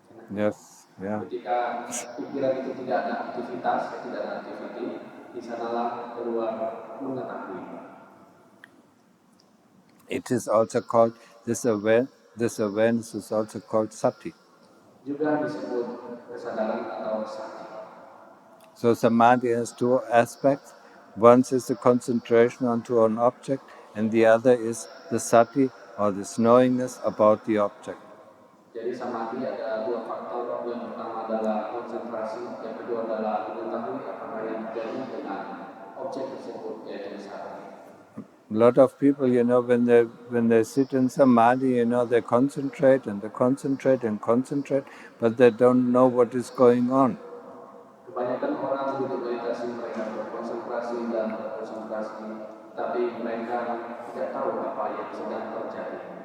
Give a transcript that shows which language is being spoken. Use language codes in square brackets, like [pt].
[en] Yes, yeah. [id] Ketika pikiran itu tidak ada aktivitas, tidak ada activity, di sanalah keluar mengetahui. [en] It is also called, this awareness is also called sati. [id] Juga disebut kesadaran atau sati. [en] So samadhi has two aspects. One is the concentration onto an object, and the other is the sati, or this knowingness about the object. [id] Jadi samadhi ada dua faktor. Yang pertama adalah konsentrasi, yang kedua adalah mengetahui apa yang terjadi dengan objek tersebut, yaitu sati. [en] A lot of people, when they sit in samadhi, they concentrate and they concentrate and concentrate, but they don't know what is going on. [id] Kebanyakan orang duduk meditasi, mereka berkonsentrasi dan berkonsentrasi, tapi mereka tidak tahu apa yang sedang terjadi.